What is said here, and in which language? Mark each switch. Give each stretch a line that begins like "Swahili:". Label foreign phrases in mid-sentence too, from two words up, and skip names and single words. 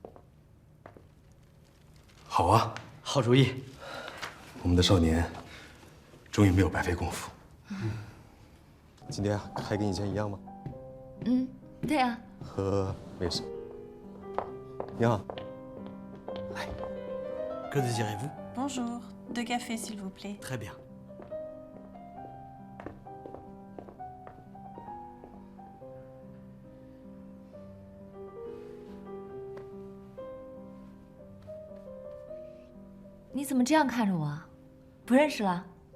Chinese: 好啊，好主意。我们的少年终于没有白费功夫。今天还跟以前一样吗？嗯，对啊。喝没事。你好。
French: Que désirez-vous? Bonjour, 2 cafés s'il vous plaît. Très bien.
Chinese: 你怎么这样看着我？不认识了？